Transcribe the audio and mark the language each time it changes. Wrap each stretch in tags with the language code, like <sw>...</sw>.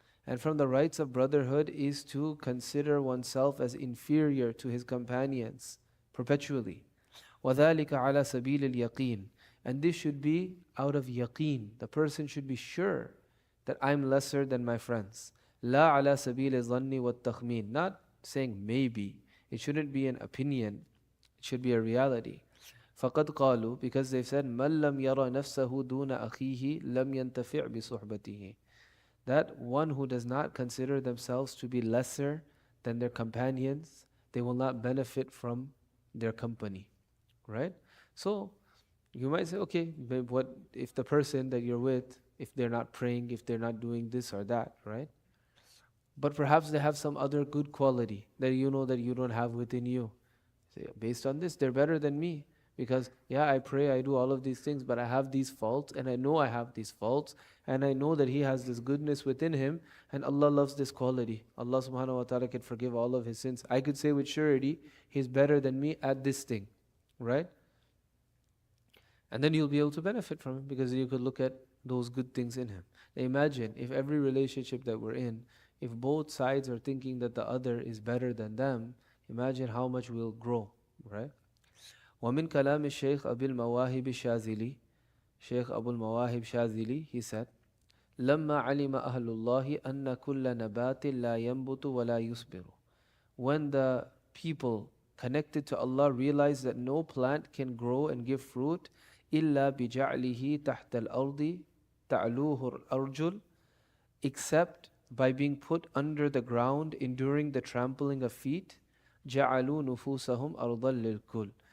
<en>And from the rights of brotherhood is to consider oneself as inferior to his companions perpetually.</en> <ar>وَذَلِكَ عَلَى سَبِيلِ الْيَقِينِ.</ar> <en>And this should be out of yaqeen. The person should be sure that I'm lesser than my friends.</en> <ar>لَا عَلَى سَبِيلِ الظَّنِّ وَالتَّخْمِينِ.</ar> <en>Not saying maybe. It shouldn't be an opinion. It should be a reality.</en> <ar>فقد قالوا,</ar> <en>because they've said</en> <ar>من لم يرى نفسه دون أخيه لم ينتفع بصحبته.</ar> <en>That one who does not consider themselves to be lesser than their companions, they will not benefit from their company, right? So you might say, okay, but what if the person that you're with, if they're not praying, if they're not doing this or that, right? But perhaps they have some other good quality that you know that you don't have within you. Say, based on this, they're better than me. Because, yeah, I pray, I do all of these things, but I have these faults, and I know I have these faults, and I know that He has this goodness within Him, and Allah loves this quality. Allah subhanahu wa ta'ala can forgive all of His sins. I could say with surety, He's better than me at this thing, right? And then you'll be able to benefit from Him, because you could look at those good things in Him. Imagine if every relationship that we're in, if both sides are thinking that the other is better than them, imagine how much we'll grow, right?</en> <ar>ومن كلام الشيخ أبي المواهب الشاذلي, Sheikh Abu al-Mawahib Shazili,</ar> <en>he said,</en> <ar>لما علم أهل الله أن كل نبات لا ينبت ولا يصبر.</ar> <en>When the people connected to Allah realize that no plant can grow and give fruit</en> <ar>إلا بجعله تحت الأرض تعلوه الأرجل,</ar> <en>except by being put under the ground, enduring the trampling of feet,</en> <ar>جعلوا نفوسهم أرضا للكل.</ar>